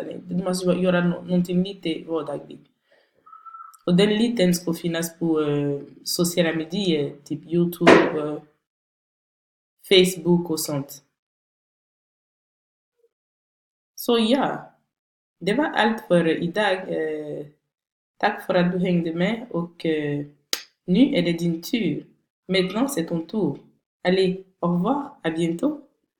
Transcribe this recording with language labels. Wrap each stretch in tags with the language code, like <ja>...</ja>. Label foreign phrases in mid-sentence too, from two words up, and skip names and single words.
<sv>Du måste göra någonting lite vardagligt. Och den liten ska finnas på sociala medier, typ YouTube, Facebook och sånt. Så ja, det var allt för idag. Tack för att du hängde med och nu är det din tur.</sv> <fr>Maintenant, c'est ton tour. Allez, au revoir, à bientôt.</fr>